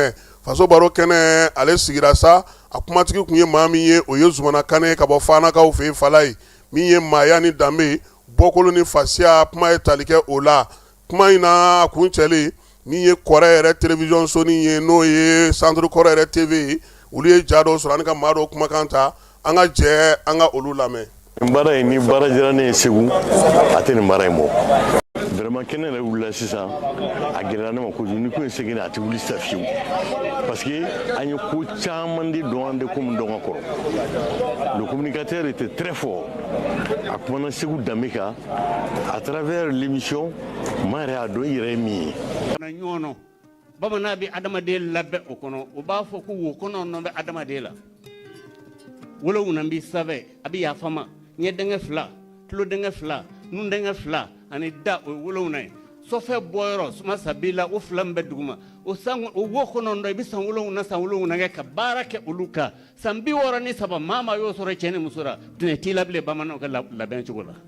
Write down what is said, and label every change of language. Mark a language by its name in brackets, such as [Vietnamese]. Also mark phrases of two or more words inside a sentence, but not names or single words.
[Bambara] kɛnɛ ale sigira sa a kumatigi kun ye maa min ye o ye Zumana Kane ka bɔ Fanakaw fɛ yen Fala ye min ye maaya ni danbe bɔkolo ni fasiya kuma ye tali kɛ o la kuma in na a kun cɛlen min ye kɔrɛ yɛrɛ télévision soni ye n'o ye centre kɔrɛ yɛrɛ TV ye olu ye ja dɔw sɔrɔ ani ka maa dɔw kumakan ta an ka jɛ an ka olu lamɛn. Mbara ini bara jirane segu ate ni mbara imo vraiment kene la wula sisan a gɛlɛyara ne ma kojugu ni ko in segin a tɛ wuli sisan fiyewu [French] parce que [Bambara] an ye ko caman de dɔn an tɛ ko min dɔn ka kɔrɔ [French] le communicateur était très fort [Bambara] a kumana segu danbe kan [French] à travers l'émission [Bambara] maa yɛrɛ y'a dɔn i yɛrɛ ye min ye. ɲɔgɔn bamanan bɛ adamaden labɛn o kɔnɔ o b'a fɔ ko wo kɔnɔ nɔ bɛ adamaden la wolowuna b'i sanfɛ a bɛ yafa ma ɲɛ denkɛ 2 tulo denkɛ 2 nun denkɛ 2 ani da o wolowuna ye sɔfɛ bɔyɔrɔ suma sabila o 2 min bɛ duguma o wo kɔnɔ i bɛ san wolowuna kɛ ka baara kɛ olu kan san 63 maa y'o sɔrɔ cɛ ni muso la tɛnɛ t'i la bilen bamananw ka labɛn cogo la.